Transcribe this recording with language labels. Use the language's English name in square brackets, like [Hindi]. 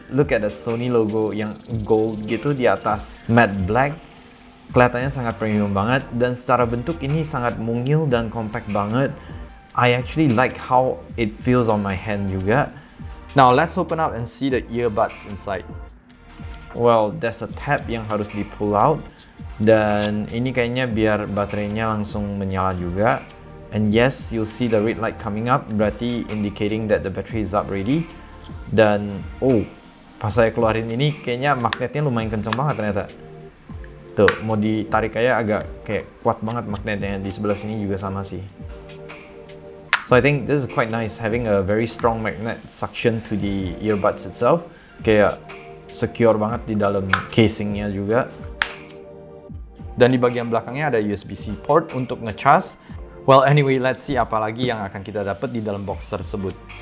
[English] Look at the Sony logo [Indonesian] yang gold gitu di atas [English] matte black. [Indonesian] Kelihatannya sangat premium banget dan secara bentuk ini sangat mungil dan compact banget. [English] I actually like how it feels on my hand juga. Now, let's open up and see the earbuds inside. Well, there's a tab [Indonesian] yang harus di pull out dan ini kayaknya biar baterainya langsung menyala juga. [English] And yes, you'll see the red light coming up, [Indonesian] berarti [English] indicating that the battery is up ready. [Indonesian] Dan, oh, pas saya keluarin ini, kayaknya magnetnya lumayan kenceng banget ternyata. Tuh, mau ditarik aja agak kayak kuat banget magnetnya. Di sebelah sini juga sama sih. [English] So I think this is quite nice, having a very strong magnet suction to the earbuds itself. [Indonesian] Kayak secure banget di dalam casingnya juga. Dan di bagian belakangnya ada USB-C port untuk ngecas. [English] Well, anyway, let's see [Indonesian] apa lagi yang akan kita dapat di dalam box tersebut.